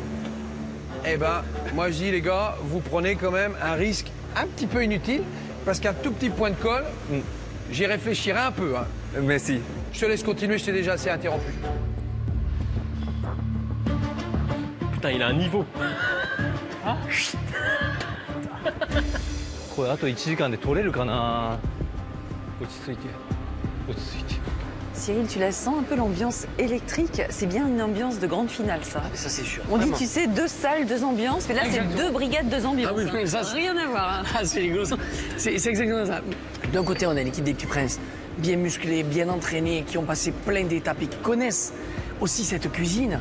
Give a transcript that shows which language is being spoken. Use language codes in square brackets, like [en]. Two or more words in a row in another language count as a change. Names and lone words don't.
[fr] Eh ben, moi je dis les gars, vous prenez quand même un risque un petit peu inutile, parce qu'un tout petit point de colle, j'y réfléchirai un peu. Hein. Merci. Je te laisse continuer, je t'ai déjà assez interrompu. Putain, il a un niveau. [ja] これあと1時間で取れるかな。落ち着いて。落ち着いて。 [fr] Cyril, tu la sens un peu l'ambiance électrique? C'est bien une ambiance de grande finale, ça. Ah, mais ça, c'est sûr. On dit, Vraiment. tu sais, 2 salles, 2 ambiances, mais là, c'est 2 brigades, 2 ambiances. Ah oui, mais ça, Rien à voir. Hein. Ah, c'est rigolo. C'est exactement ça. D'un côté, on a l'équipe des Petits Princes, bien musclés, bien entraînés, qui ont passé plein d'étapes et qui connaissent aussi cette cuisine.